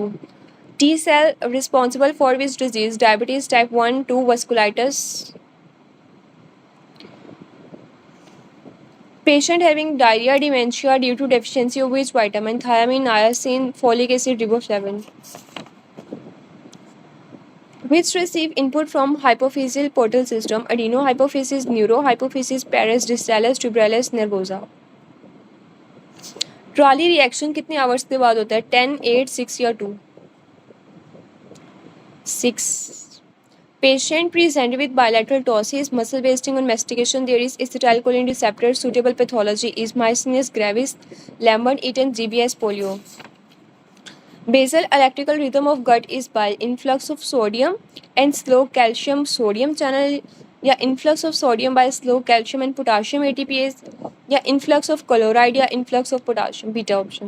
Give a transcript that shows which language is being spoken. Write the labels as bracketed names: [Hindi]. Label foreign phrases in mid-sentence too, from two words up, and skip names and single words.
[English] T cell responsible for which disease? Diabetes type 1, 2, vasculitis. Patient having diarrhea, dementia due to deficiency of which vitamin? Thiamine, niacin, folic acid, riboflavin. Which receive input from hypophyseal portal system? Adenohypophysis, neurohypophysis, pares distalis, tuberculous, nervosa. trolley reaction [Hindi] कितने आवर्स के बाद होता है? 10, 8, 6 या 2? 6. [English] Patient present with bilateral ptosis, muscle wasting on mastication. There is acetylcholine receptor. Suitable pathology is myasthenia gravis, Lambert-Eaton, GBS, polio. Basal electrical rhythm of gut is by influx of sodium and slow calcium sodium channel, या influx of sodium by slow calcium and potassium ATPase, या influx of chloride या influx of potassium, beta option.